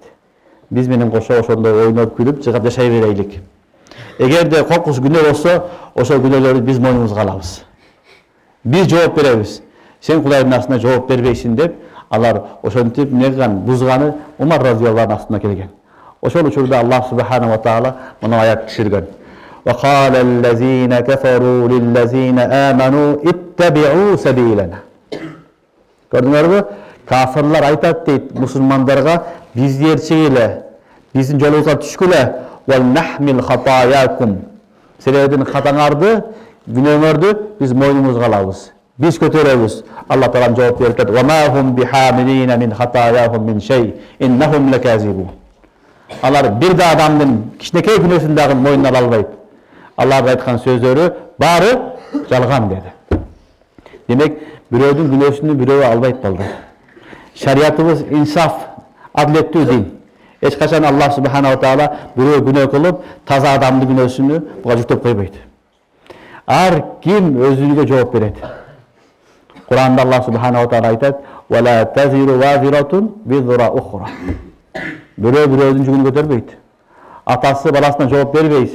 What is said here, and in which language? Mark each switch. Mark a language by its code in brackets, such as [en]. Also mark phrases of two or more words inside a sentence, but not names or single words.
[ky] Биз менен кошо ошондой ойноп күлүп, жыгап жашай берейлик. Эгерде кокус күнөө болсо, ошол күнөөлөрдү биз мойнубузга алабыз. Биз жооп беребиз. Сен Кудайдын астына жооп бербейсиң деп, алар ошентип эмне кылган, бузганы Умар разыяллаху астына келген. Ошол учурда [ar] الله سبحانه وتعالى [ky] мына аят түшүргөн. [ar] وقال الذين كفروا للذين آمنوا اتبعوا سبيلنا. [ky] Көрдүңөрбү? Кафирлар айтат дейт мусулмандарга, бизди ээрчигиле, биздин жолубузга түшкүлө. [ar] ولنحمل خطاياكم. [ky] Силердин катаңарды, күнөөңөрдү биз мойнубузга алабыз. Биз көтөрөбүз. Алла Таала жооп берет: [ar] "وما هم بحاملين من خطاياهم من شيء. إنهم لكاذبون." [ky] Алар бир да адамдын кичинекей күнөөсүн дагы мойнуна ала албайт. Аллар айткан сөздөрү баары жалган деди. Демек, бирөөдүн күнөөсүнү бирөө албайт балдар. Шариятыбыз инсаф, адилеттүү дин. Эч качан [ar] الله سبحانه وتعالى [ky] бирөө күнөө кылып, таза адамдын күнөөсүнү буга жүктөп койбойт. Ар ким өзүнө жооп берет. Куранда [ar] الله سبحانه وتعالى [ky] айтат: [ar] "ولا تزر وازرة وزر أخرى." [ky] Бирөө бирөөдүн жүгүн көтөрбөйт. Атасы баласына жооп бербейт.